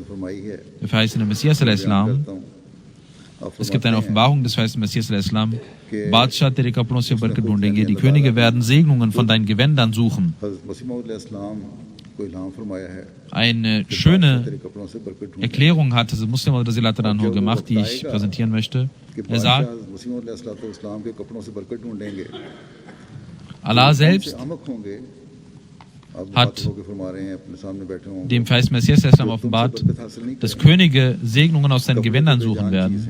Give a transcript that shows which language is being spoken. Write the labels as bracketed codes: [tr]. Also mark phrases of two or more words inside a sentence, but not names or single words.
[de] Der verheißene Messias al-Islam, es gibt eine Offenbarung des verheißenen Messias al-Islam, [ur] بادشاہ تیرے کپڑوں سے برکت ڈھونڈیں گے, [de] die Könige werden Segnungen von deinen Gewändern suchen. Eine schöne Erklärung hat Muslim al-Razilat anhu gemacht, die ich präsentieren möchte. Er sagt, Allah selbst hat dem verheißenen Messias al-Islam offenbart, dass Könige Segnungen aus seinen Gewändern suchen werden.